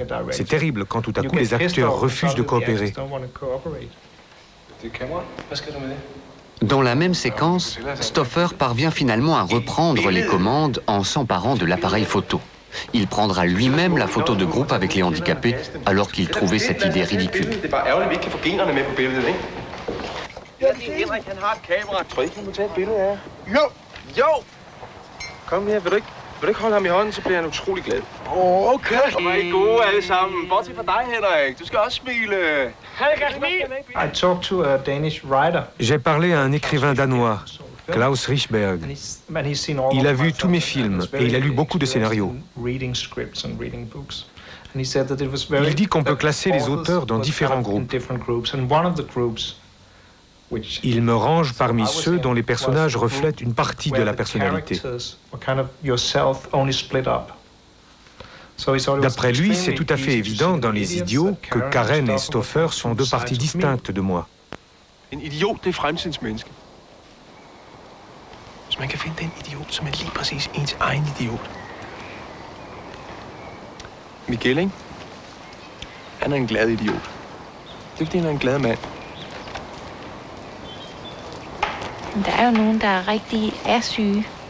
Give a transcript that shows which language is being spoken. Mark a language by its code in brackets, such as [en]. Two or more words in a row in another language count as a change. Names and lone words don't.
[fr] C'est terrible quand tout à coup les acteurs refusent de coopérer. Dans la même séquence, Stoffer parvient finalement à reprendre les commandes en s'emparant de l'appareil photo. Il prendra lui-même la photo de groupe avec les handicapés alors qu'il trouvait cette idée ridicule. [da] Henrik, han har et kameratryk. Kan du tage et billede af? Jo! Kom her, vil du ikke holde ham i hånden, så bliver han utrolig glad. Okay. Hvor er I gode alle sammen. Bortset fra dig, Henrik. Du skal også smile. [fr] J'ai parlé à un écrivain danois, Klaus Richberg. Il a vu tous mes films et il a lu beaucoup de scénarios. Il dit qu'on peut classer les auteurs dans différents groupes. Il me range parmi ceux dont les personnages reflètent une partie de la personnalité. D'après lui, c'est tout à fait évident dans Les Idiots que Karen et Stoffer sont deux parties distinctes de moi. [da] En idiot, det er fremtidsmenneske. Hvis man kan finde den idiot, som er lige præcis ens egen idiot. Miguel, ikke? Han er en glad idiot. Det er fordi, han er en glad mand. Der er jo nogen, der rigtig er syge.